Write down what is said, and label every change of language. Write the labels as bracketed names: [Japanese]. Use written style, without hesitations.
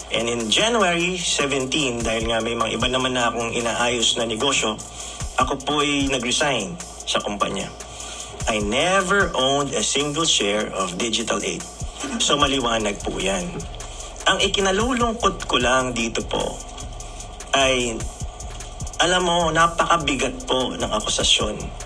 [English] And in January 17, [Filipino] dahil nga may mga iba naman na akong inaayos na negosyo, ako po ay nag-resign sa kumpanya. [English] I never owned a single share of Digital 8. [Filipino] So maliwanag po yan. Ang ikinalulungkot ko lang dito po ay, alam mo, napakabigat po ng akusasyon.